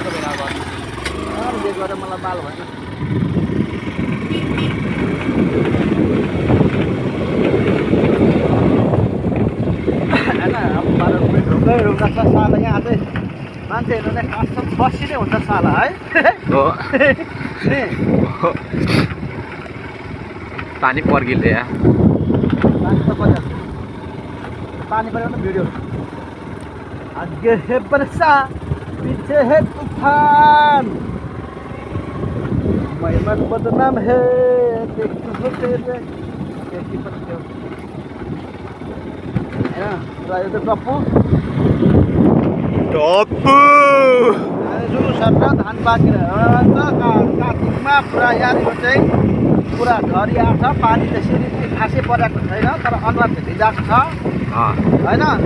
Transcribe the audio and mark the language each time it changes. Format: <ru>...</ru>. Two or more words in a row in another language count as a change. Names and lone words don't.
<ne>बेच गरेर मलाई बाल भन्छ रुख्दा छ साला यहाँ चाहिँ मान्छेहरू नै खास बसी नै हुन्छ साला है पानी पर्गिले पानी परेको त भिडियो</ne> <hi>आगे है बरसा पीछे है तूफान मैं मन बदनाम है देखो तेरे कैसी पत्ते हो</hi> <ne>यो त टप्पु जुलुस हट्छ धान पाकेर कार्तिकमा पुरा यहाँनिर चाहिँ पुरा झरी आएको छ पानी त्यसरी खासै परेको छैन तर अनुहार चाहिँ भिजाएको छ होइन</ne>